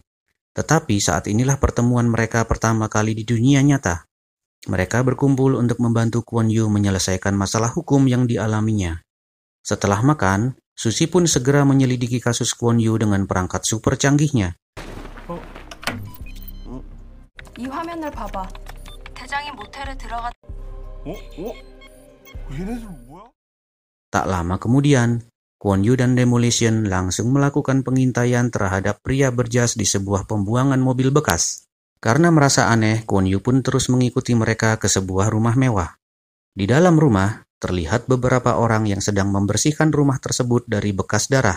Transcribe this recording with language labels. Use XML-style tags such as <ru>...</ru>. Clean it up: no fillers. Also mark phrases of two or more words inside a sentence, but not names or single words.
<id>Tetapi saat inilah pertemuan mereka pertama kali di dunia nyata. Mereka berkumpul untuk membantu Kwon Yu menyelesaikan masalah hukum yang dialaminya. Setelah makan, Susi pun segera menyelidiki kasus Kwon Yu dengan perangkat super canggihnya.</id> <ko>이 화면을 봐봐. 대장이 모텔에 들어가. 얘네들 뭐야?</ko> <id>Tak lama kemudian, Kwon Yu dan Demolition langsung melakukan pengintaian terhadap pria berjas di sebuah pembuangan mobil bekas. Karena merasa aneh, Kwon Yu pun terus mengikuti mereka ke sebuah rumah mewah. Di dalam rumah, terlihat beberapa orang yang sedang membersihkan rumah tersebut dari bekas darah.</id>